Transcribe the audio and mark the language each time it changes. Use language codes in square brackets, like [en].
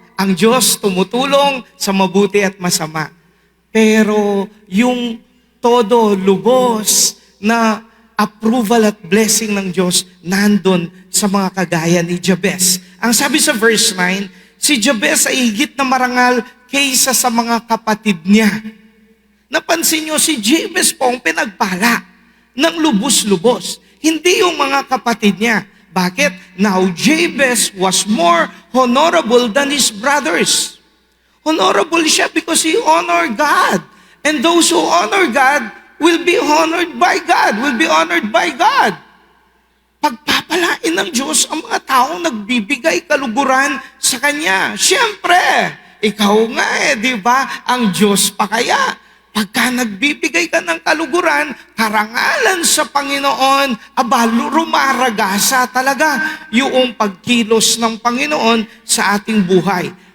[tl] Ang Diyos tumutulong sa mabuti at masama. Pero yung todo lubos na approval at blessing ng Diyos nandun sa mga kagaya ni Jabez. Ang sabi sa verse 9, si Jabez ay higit na marangal kaysa sa mga kapatid niya. Napansin nyo, si Jabez po ang pinagpala ng lubos-lubos. Hindi yung mga kapatid niya. Bakit? [en] Now, Jabez was more honorable than his brothers. Honorable siya because he honored God. And those who honor God will be honored by God, will be honored by God. [tl] Pagpapalain ng Diyos ang mga taong nagbibigay kaluguran sa Kanya. Siyempre, Ikaw nga di ba? Ang Diyos pa kaya. Pagka nagbibigay ka ng kaluguran, karangalan sa Panginoon, rumaragasa talaga yung pagkilos ng Panginoon sa ating buhay.